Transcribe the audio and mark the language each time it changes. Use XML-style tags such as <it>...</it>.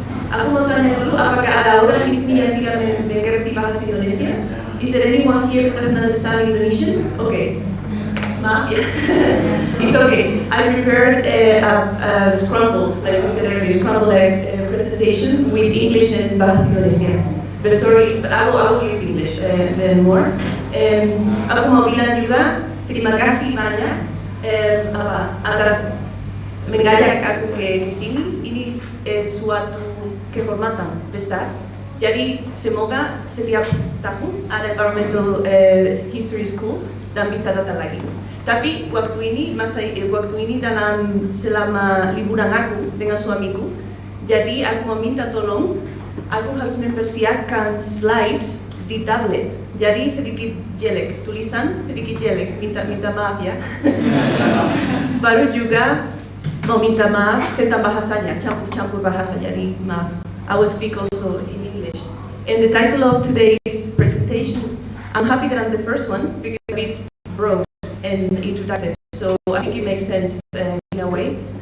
<id>Aku mau tanya dulu, apakah ada orang di sini yang tidak mengerti bahasa Indonesia?</id> <en>Is there anyone here who doesn't understand Indonesian? Okay.</en> <id>Maaf ya.</id> <en>It's okay. I prepared a scrambled, like we said earlier, scrambled eggs presentation with English and bahasa Indonesia. But sorry, but I will use English then more.</en> <id>Aku mau bilang juga terima kasih banyak atas mengajak aku ke sini. Ini suatu kehormatan besar. Jadi semoga setiap tahun ada Environmental History School dan bisa datang lagi. Tapi waktu ini dalam selama liburan aku dengan suamiku, jadi aku meminta tolong, aku harus mempersiapkan slides di tablet. Jadi sedikit jelek, tulisan sedikit jelek, minta maaf ya. Baru juga mau minta maaf tentang bahasanya, campur bahasa, jadi maaf.</id> <en>I will speak also in English. And the title of today's presentation, I'm happy that I'm the first one because it's a bit broad and introductory, so I think it makes sense in a way.</en>